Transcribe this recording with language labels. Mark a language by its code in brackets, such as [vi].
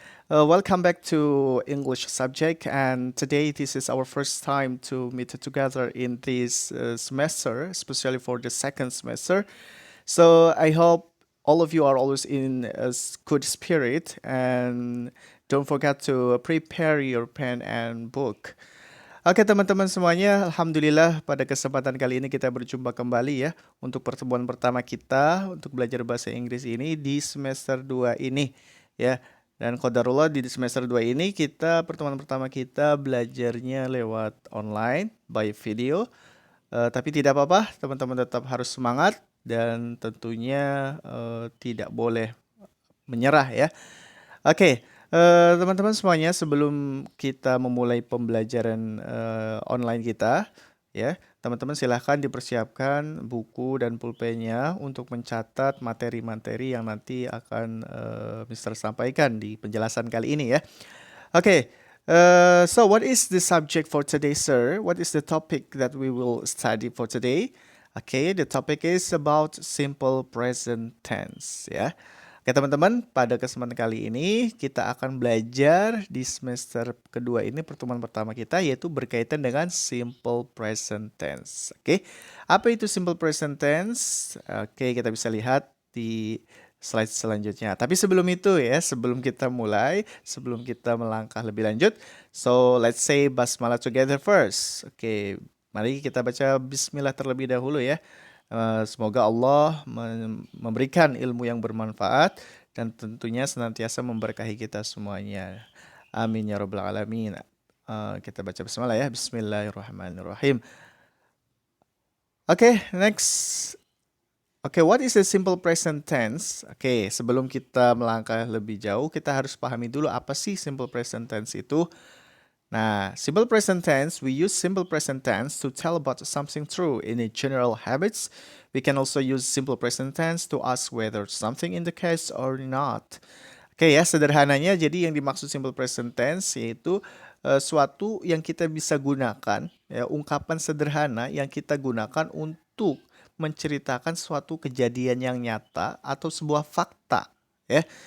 [en] Welcome back to English subject. And today, this is our first time to meet together in this semester, especially for the second semester. So I hope all of you are always in a good spirit and don't forget to prepare your pen and book. [id] Oke teman-teman semuanya, Alhamdulillah pada kesempatan kali ini kita berjumpa kembali ya untuk pertemuan pertama kita untuk belajar bahasa Inggris ini di semester 2 ini ya. Dan qadarullah di semester 2 ini pertemuan pertama kita belajarnya lewat online by video. Tapi tidak apa-apa, teman-teman tetap harus semangat dan tentunya tidak boleh menyerah ya. Oke, teman-teman semuanya sebelum kita memulai pembelajaran online kita, ya, teman-teman silahkan dipersiapkan buku dan pulpennya untuk mencatat materi-materi yang nanti akan Mister sampaikan di penjelasan kali ini ya. Okay. [en] So what is the subject for today, sir? What is the topic that we will study for today? Okay, the topic is about simple present tense, ya. [id] Oke, teman-teman, pada kesempatan kali ini kita akan belajar di semester kedua ini pertemuan pertama kita yaitu berkaitan dengan simple present tense. Oke. Apa itu simple present tense? Oke, kita bisa lihat di slide selanjutnya. Tapi sebelum itu ya, sebelum kita mulai, sebelum kita melangkah lebih lanjut, [en] so let's say basmalah together first. [id] Oke, mari kita baca bismillah terlebih dahulu ya. Semoga Allah memberikan ilmu yang bermanfaat dan tentunya senantiasa memberkahi kita semuanya. Amin ya rabbal alamin. Kita baca bismillah ya. Bismillahirrahmanirrahim. Oke, next. [en] Oke, what is the simple present tense? [id] Oke, sebelum kita melangkah lebih jauh, kita harus pahami dulu apa sih simple present tense itu. [en] Nah, simple present tense, we use simple present tense to tell about something true in a general habits. We can also use simple present tense to ask whether something indicates or not. [id] Oke ya, sederhananya jadi yang dimaksud simple present tense yaitu suatu yang kita bisa gunakan, ya, ungkapan sederhana yang kita gunakan untuk menceritakan suatu kejadian yang nyata atau sebuah fakta, ya.